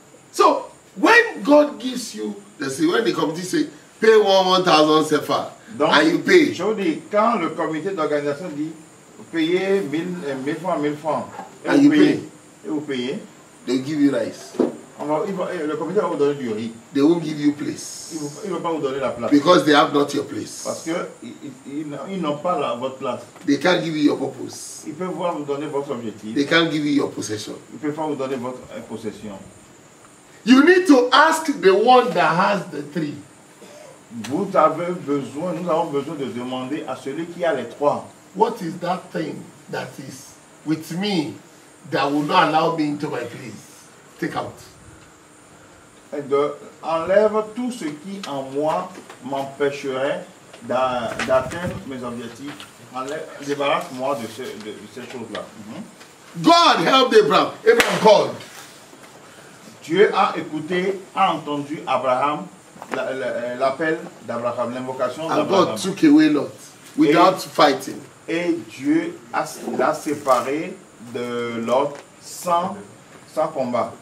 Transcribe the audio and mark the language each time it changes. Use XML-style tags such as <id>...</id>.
<en>So, when God gives you, when the committee say, pay 1,000 CFA, and you pay.</en> <fr>Je vous dis, quand le comité d'organisation dit, payer 1000 francs,</fr> <en>and you pay,</en> <fr>et vous payez,</fr> <en>they give you rice.</en> <fr>Le comité va vous donner du riz.</fr> <en>They won't give you place.</en> <fr>Il ne va pas vous donner la place.</fr> <en>Because they have not your place.</en> <fr>Parce qu'ils n'ont pas votre place.</fr> <en>They can't give you your purpose.</en> <fr>Ils peuvent vous donner votre objectif.</fr> <en>They can't give you your possession.</en> <fr>Ils ne peuvent pas vous donner votre possession.</fr> <en>You need to ask the one that has the 3.</en> <fr>Nous avons besoin de demander à celui qui a les 3.</fr> <en>What is that thing that is with me that will not allow me into my place? Take out.</en> <fr>Enlève tout ce qui en moi m'empêcherait d'atteindre mes objectifs. Débarrasse-moi de ces choses-là.</fr> <en>God helped Abraham. Abraham called.</en> <fr>Dieu a écouté, a entendu Abraham, l'appel d'Abraham, l'invocation d'Abraham.</fr> <en>And God took away Lot without fighting.</en> <fr>Et Dieu l'a séparé de Lot sans combat.</fr>